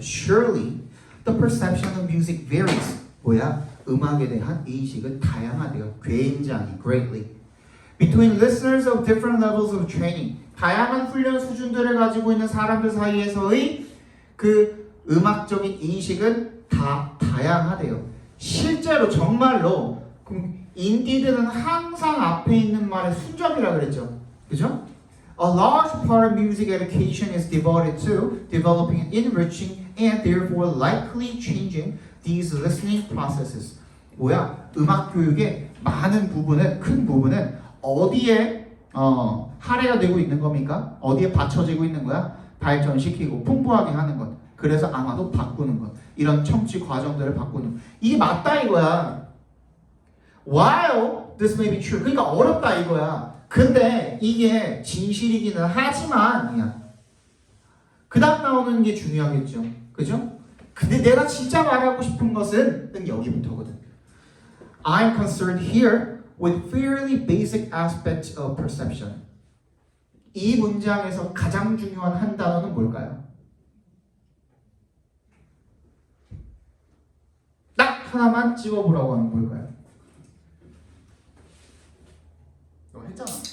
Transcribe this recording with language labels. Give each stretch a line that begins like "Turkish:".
English: Surely the perception of music varies.
Korean: 뭐야? 음악에 대한 인식은 다양하대요. 굉장히, greatly.
English: Between listeners of different levels of training.
Korean: 다양한 훈련 수준들을 가지고 있는 사람들 사이에서의 그 음악적인 인식은 다 다양하대요. 실제로 정말로 인디드는 항상 앞에 있는 말의 순접이라 그랬죠. 그죠?
English: A large part of music education is devoted to developing, enriching, and therefore likely changing these listening processes.
Korean: 뭐야? 음악 교육의 많은 부분은, 큰 부분은 어디에 할애가 되고 있는 겁니까? 어디에 받쳐지고 있는 거야? 발전시키고 풍부하게 하는 것. 그래서 아마도 바꾸는 것. 이런 청취 과정들을 바꾸는 것.
English: 이게 맞다 이거야. While this may be true.
Korean: 그러니까 어렵다 이거야. 근데 이게 진실이기는 하지만 그 다음 나오는 게 중요하겠죠. 그죠? 근데 내가 진짜 말하고 싶은 것은 여기부터거든.
English: I'm concerned here with fairly basic aspects of perception.
Korean: 이 문장에서 가장 중요한 한 단어는 뭘까요? 딱 하나만 찍어보라고 하면 뭘까요? 너 했잖아.